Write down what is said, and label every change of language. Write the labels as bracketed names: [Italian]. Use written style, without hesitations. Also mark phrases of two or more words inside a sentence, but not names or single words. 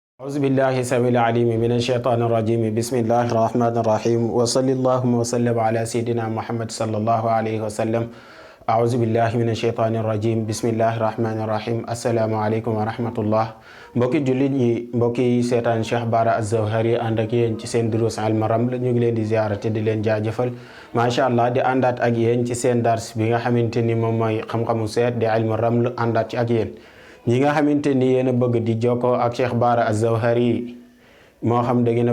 [Arabic] أعوذ بالله السميع العليم من الشيطان الرجيم بسم الله الرحمن الرحيم وصلى الله وسلم على سيدنا محمد صلى الله عليه وسلم أعوذ بالله من الشيطان الرجيم بسم الله الرحمن الرحيم السلام عليكم ورحمة الله [Wolof] mbokki jullit ñi mbokki seetaan Cheikh Bara Az-Zawhari ànd ak yéen ci seen duruus Ilm Raml ñu ngi leen di ziyaara te di leen jaajëfal [Arabic] ما شاء الله [Wolof] di àndaat ak yéen ci seen dars bi nga xamante ni moom mooy xam-xamu seet di [Arabic] علم الرمل [Wolof] àndaat ci ak yéen ñi nga xamante ni yéen a bëgg di jokkoo ak Cheikh Bara Az-Zawhari moo xam da ngeen